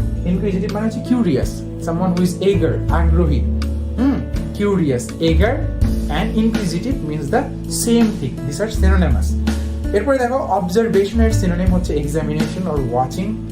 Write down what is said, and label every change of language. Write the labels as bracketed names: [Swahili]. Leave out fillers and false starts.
[Bangla] Inquisitive মানে হচ্ছে curious, [English] someone who is eager, [Bangla] আগ্রহী। [English] Curious, eager and inquisitive means the same thing. These are synonymous. [Bangla] এরপরে দেখো observation এর সিনোনিম হচ্ছে এক্সামিনেশন অর ওয়াচিং।